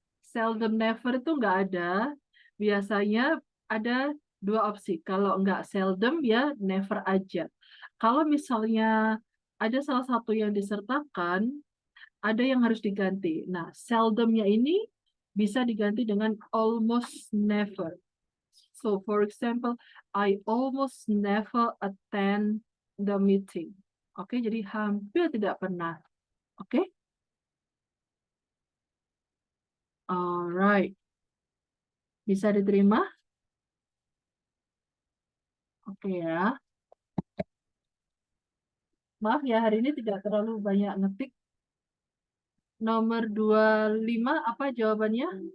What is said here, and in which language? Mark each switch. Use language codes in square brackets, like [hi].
[id] seldom never itu nggak ada. Biasanya ada dua opsi. Kalau nggak seldom ya never aja. Kalau misalnya ada salah satu yang disertakan, ada yang harus diganti. Nah, seldomnya ini bisa diganti dengan almost never. [en] So, for example, I almost never attend the meeting. [id] Oke, jadi hampir tidak pernah. Oke? Alright. Bisa diterima? Oke ya. Maaf ya, hari ini tidak terlalu banyak ngetik. Nomor 25, apa jawabannya?